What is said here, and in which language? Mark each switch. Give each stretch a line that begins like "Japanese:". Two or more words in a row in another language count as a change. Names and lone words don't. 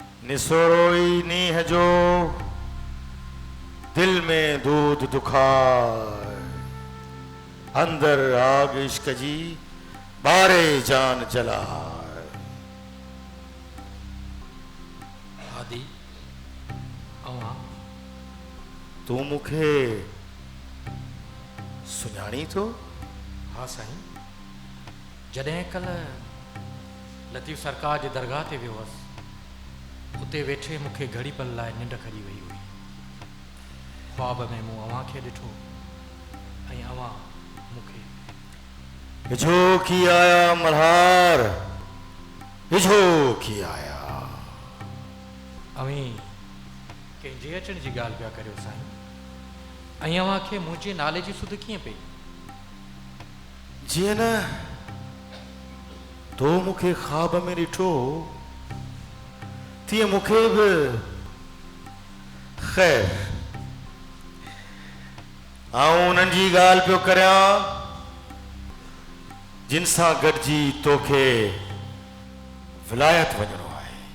Sindhi: निसोरोई नीह जो दिल में दूध दुखाए, अंदर आग इश्क जी बारे जान जलाए। आदि अवां तू मुखे सुञाणी थो? हाँ साईं, जॾहिं कल लतीफ़ सरकार जे दरगाह ते वियो हुअसि, उते वेठे मूंखे घड़ी पल लाइ निंड खड़ी वई हुई। ख्वाब में मूं अवां खे ॾिठो ऐं अवां मूंखे इझो की आया मल्हार, इझो की आया। अवीं कंहिंजे अचण जी ॻाल्हि पिया करियो साईं, ऐं अवां खे मुंहिंजे नाले जी सुध कीअं पई? जीअं न तो मुखे ख्वाब में ॾिठो, तीअं मुखे बि ख़ैर आऊं उन्हनि जी ॻाल्हि पियो करियां जिन सां गॾिजी तोखे विलायत वञिणो आहे।